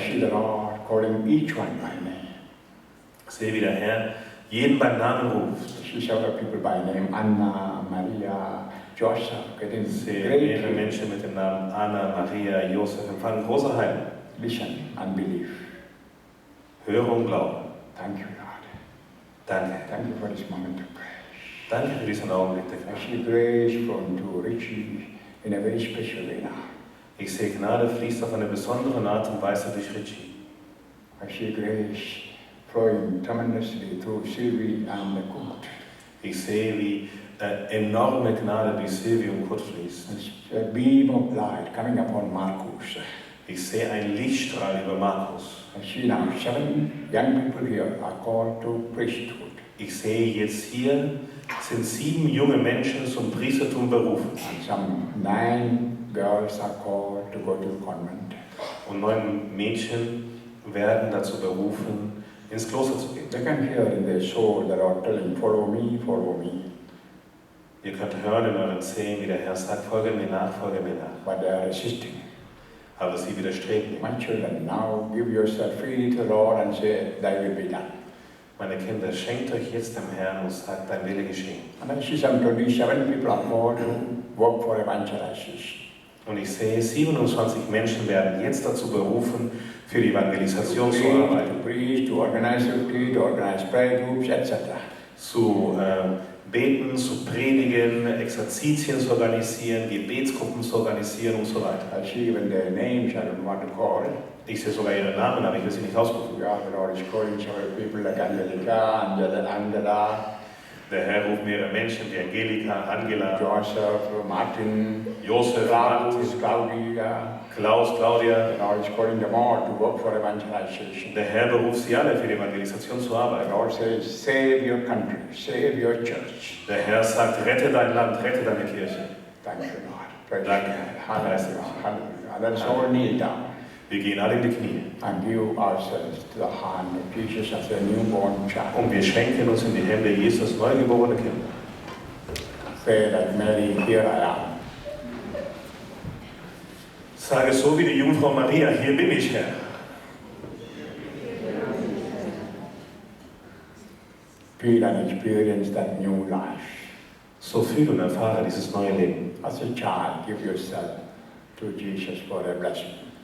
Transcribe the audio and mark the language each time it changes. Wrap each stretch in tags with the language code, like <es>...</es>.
<en>see the Lord calling each one by name.</en> <de>Sehe, wie der Herr jeden beim Namen ruft.</de> <en>I see several people by name. Anna, Maria, Joseph, getting</en> <de>Ich sehe</de> <en>great.</en> <de>mehrere Menschen mit dem Namen Anna, Maria, Josef empfangen große Heilung.</de> <en>Listen and believe.</en> <de>Höre und glaube.</de> <en>Thank you, Lord.</en> <de>Danke.</de> <en>Thank you for this moment of prayer.</en> <de>Danke für diesen Augenblick der</de> <en>I</en> <de>Gnade.</de> <en>see grace flowing to Richie in a very special way now.</en> <de>Ich sehe, Gnade fließt auf eine besondere Art und Weise durch Richie.</de> <en>I see grace flowing tremendously through Sylvie and Kurt.</en> <de>Ich sehe, wie enorme Gnade durch Silvio und Kurt fließt.</de> <en>There's a beam of light coming upon Marcus.</en> <de>Ich sehe einen Lichtstrahl über Markus.</de> <en>I see now 7 young people here are called to priesthood.</en> <de>Ich sehe jetzt hier sind 7 junge Menschen zum Priestertum berufen.</de> <en>And some 9 girls are called to go to the convent.</en> <de>Und 9 Mädchen werden dazu berufen, ins Kloster zu gehen.</de> <en>They can hear in their soul the Lord telling, follow me, follow me.</en> <de>Ihr könnt hören in euren Zehen, wie der Herr sagt, folge mir nach, folge mir nach.</de> <en>But they are resisting.</en> <de>Aber sie widerstreben ihm.</de> <en>My children, now give yourself freely to the Lord and say, thy will be done.</en> <de>Meine Kinder, schenkt euch jetzt dem Herrn und sagt, dein Wille geschehen.</de> <en>And I see some 27 people are called to work for evangelization.</en> <de>Und ich sehe, 27 Menschen werden jetzt dazu berufen, für die Evangelisation zu arbeiten.</de> <en>To preach, to organize retreat, to organize prayer groups, etc.</en> <de>Zu beten, zu predigen, Exerzitien zu organisieren, Gebetsgruppen zu organisieren und so weiter.</de> <en>I see even their names I don't want to call.</en> <de>Ich sehe sogar ihre Namen, aber ich will sie nicht ausrufen.</de> <en>Yeah, the Lord is calling several people like Angelica, Angela,</en> <de>Der Herr ruft mehrere Menschen wie Angelika, Angela,</de> <en>Joseph, Martin,</en> <de>Josef, Martin,</de> <en>Claudia.</en> <de>Klaus, Claudia.</de> <en>The Lord is calling them all to work for evangelization.</en> <de>Der Herr beruft sie alle für die Evangelisation zu</de> <en>The</en> <de>arbeiten.</de> <en>Lord says, save your country, save your church.</en> <de>Der Herr sagt, rette dein Land, rette deine Kirche.</de> <en>Thank you, Lord. Praise</en> <de>Danke.</de> <en>God. Hallelujah. Hallelujah. Let us all kneel down</en> <de>Wir gehen alle in die Knie</de> <en>and give ourselves to the hand of Jesus as a newborn child.</en> <de>und wir schenken uns in die Hände Jesus neugeborene Kinder.</de> <en>Say like Mary, here I am.</en> <de>Sage so wie die Jungfrau Maria, hier bin ich, Herr.</de> <en>Feel and experience that new life.</en> <de>So fühle und erfahre dieses neue Leben.</de> <en>As a child, give yourself to Jesus for a blessing.</en>